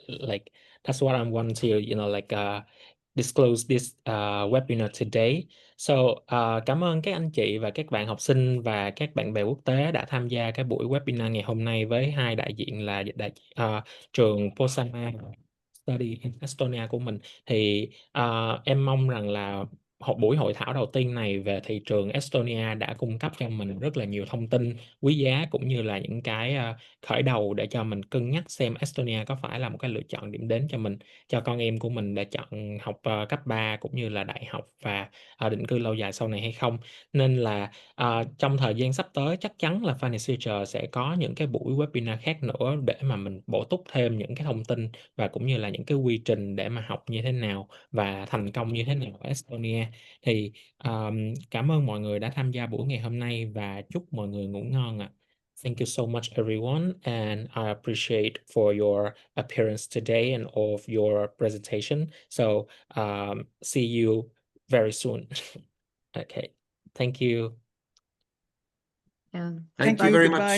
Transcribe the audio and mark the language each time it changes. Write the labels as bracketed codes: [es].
[en] Like that's what I want to, disclose this webinar today. [vi] So cảm ơn các anh chị và các bạn học sinh và các bạn bè quốc tế đã tham gia cái buổi webinar ngày hôm nay với hai đại diện là trường Posama Study in Estonia của mình. Thì em mong rằng là buổi hội thảo đầu tiên này về thị trường Estonia đã cung cấp cho mình rất là nhiều thông tin quý giá, cũng như là những cái khởi đầu để cho mình cân nhắc xem Estonia có phải là một cái lựa chọn điểm đến cho mình, cho con em của mình để chọn học cấp 3 cũng như là đại học và định cư lâu dài sau này hay không. Nên là trong thời gian sắp tới chắc chắn là Finance Future sẽ có những cái buổi webinar khác nữa để mà mình bổ túc thêm những cái thông tin và cũng như là những cái quy trình để mà học như thế nào và thành công như thế nào ở Estonia. Thì cảm ơn mọi người đã tham gia buổi ngày hôm nay và chúc mọi người ngủ ngon ạ. [en] Thank you so much, everyone, and I appreciate for your appearance today and all of your presentation. So see you very soon. Okay, thank you. Yeah. Thank you very Goodbye.